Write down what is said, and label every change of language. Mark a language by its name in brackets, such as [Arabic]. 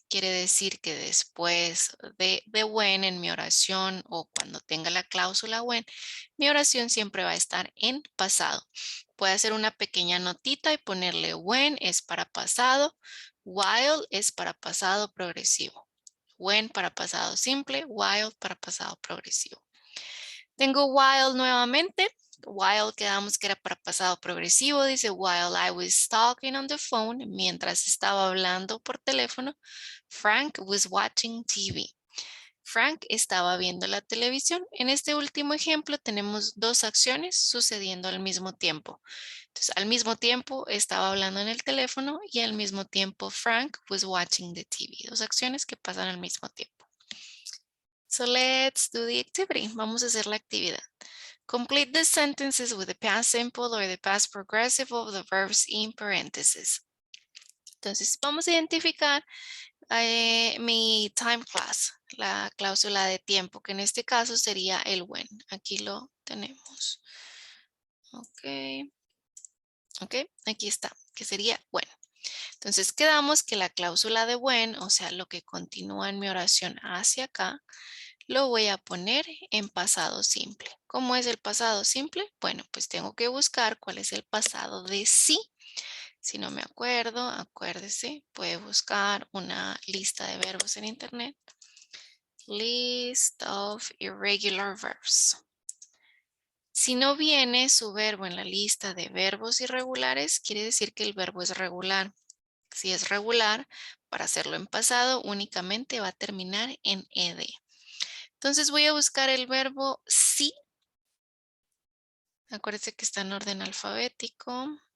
[Spanish] Quiere decir que después de when en mi oración o cuando tenga la cláusula when, mi oración siempre va a estar en pasado. Puede hacer una pequeña notita y ponerle when es para pasado, while es para pasado progresivo. When para pasado simple, while para pasado progresivo. Tengo while nuevamente. While quedamos que era para pasado progresivo. [English] Dice while I was talking on the phone. [Spanish] Mientras estaba hablando por teléfono. [English] Frank was watching TV. [Spanish] Frank estaba viendo la televisión. En este último ejemplo tenemos dos acciones sucediendo al mismo tiempo. Entonces, al mismo tiempo estaba hablando en el teléfono y al mismo tiempo Frank [English] was watching the TV. [Spanish] Dos acciones que pasan al mismo tiempo. [English] So let's do the activity. [Spanish] Vamos a hacer la actividad. [English] Complete the sentences with the past simple or the past progressive of the verbs in parentheses. [Spanish] Entonces, vamos a identificar mi time class, la cláusula de tiempo, que en este caso sería el when. Aquí lo tenemos. Ok. Ok, aquí está, que sería when. Entonces, quedamos que la cláusula de when, o sea, lo que continúa en mi oración hacia acá, lo voy a poner en pasado simple. ¿Cómo es el pasado simple? Bueno, pues tengo que buscar cuál es el pasado de sí. Si no me acuerdo, acuérdese, puede buscar una lista de verbos en internet. [English] List of irregular verbs. [Spanish] Si no viene su verbo en la lista de verbos irregulares, quiere decir que el verbo es regular. Si es regular, para hacerlo en pasado, únicamente va a terminar en ed. Entonces voy a buscar el verbo sí. Acuérdense que está en orden alfabético.